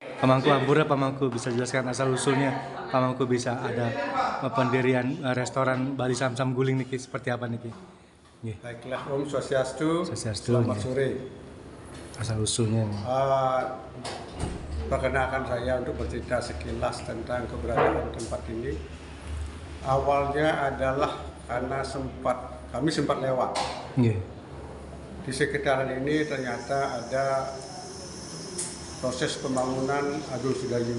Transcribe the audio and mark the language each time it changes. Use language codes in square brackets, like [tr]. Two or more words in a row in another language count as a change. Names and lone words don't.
[id] Pamangku Ambura, Pamangku bisa jelaskan asal usulnya. Pamangku bisa ada pendirian restoran Bali Samsam Guling niki seperti apa niki? Nggih. Baiklah, [ban] Om Swastiastu. [id] Swastiastu, Selamat nggih. sore. Asal usulnya. Perkenalkan saya untuk bercerita sekilas tentang keberadaan tempat ini. Awalnya adalah karena kami sempat lewat. Nggih. Di sekitaran ini ternyata ada proses pembangunan Agung Sedayu.